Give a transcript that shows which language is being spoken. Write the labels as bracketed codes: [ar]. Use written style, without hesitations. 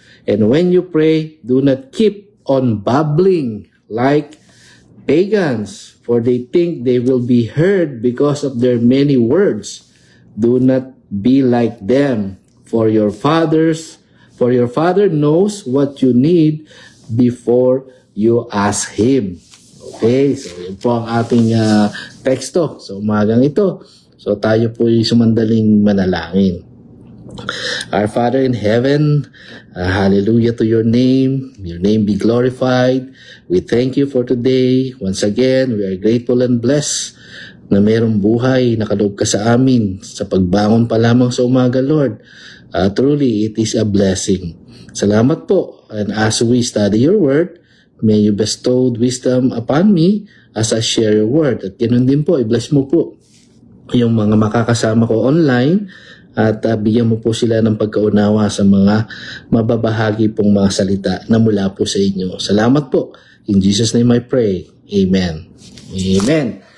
[en] And when you pray, do not keep on babbling like pagans, for they think they will be heard because of their many words. Do not be like them, for your Father knows what you need before you ask Him. [tl] Okay, so yun po ang ating teksto sa umagang ito. So tayo po'y sumandaling manalangin. [en] Our Father in heaven, hallelujah to your name be glorified. We thank you for today. Once again, we are grateful and blessed [tl] na mayroong buhay na kaloob ka sa amin sa pagbangon pa lamang sa umaga, [en] Lord. Truly, it is a blessing. [tl] Salamat po. [en] And as we study your word, may you bestow wisdom upon me as I share your word. [tl] At ganoon din po, i-bless mo po yung mga makakasama ko online at bigyan mo po sila ng pagkaunawa sa mga mababahagi pong mga salita na mula po sa inyo. Salamat po. [en] In Jesus' name I pray. Amen. Amen.